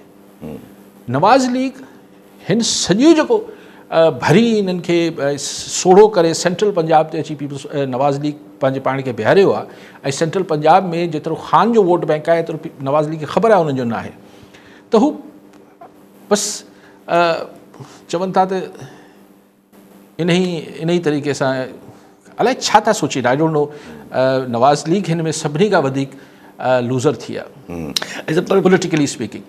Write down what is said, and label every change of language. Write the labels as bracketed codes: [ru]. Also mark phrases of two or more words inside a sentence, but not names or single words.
[sd] नवाज़ लीग हिन सॼो जेको भरी हिननि खे सोढ़ो करे सेंट्रल पंजाब ते अची पीपल्स नवाज़ लीग पंहिंजे पाण खे बीहारियो आहे, ऐं सेंट्रल पंजाब में जेतिरो ख़ान जो [en] vote bank [sd] आहे एतिरो नवाज़ लीग खे ख़बर आहे उन्हनि जो न आहे, त हू बसि चवनि था त इन ई तरीक़े सां अलाए छा था सोचीनि, [en] I don't know. [sd] नवाज़ लीग हिन में सभिनी खां वधीक लूज़र थी आहे, [en] politically speaking.